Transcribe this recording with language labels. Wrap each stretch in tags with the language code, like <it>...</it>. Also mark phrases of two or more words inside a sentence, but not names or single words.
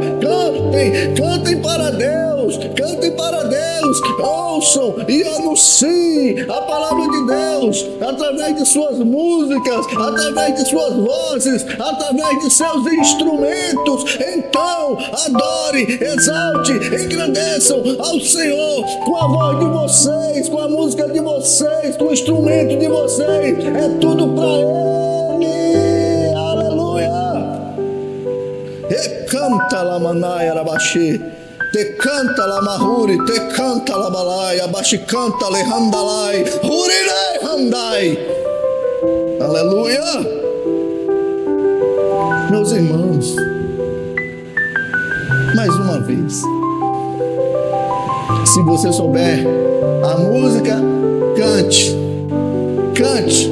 <pt>Cantem para Deus, cantem para Deus, ouçam e anunciem a palavra de Deus através de suas músicas, através de suas vozes, através de seus instrumentos. Então adore, exalte, engrandeçam ao Senhor com a voz de vocês, com a música de vocês, com o instrumento de vocês. É tudo para Ele. Aleluia. Canta la manaia rabaxi, te canta la mahuri, te canta la balaia, abaixi canta le handalai, hurirei handai. Aleluia. Meus irmãos, mais uma vez, se você souber a música, cante, cante.</pt>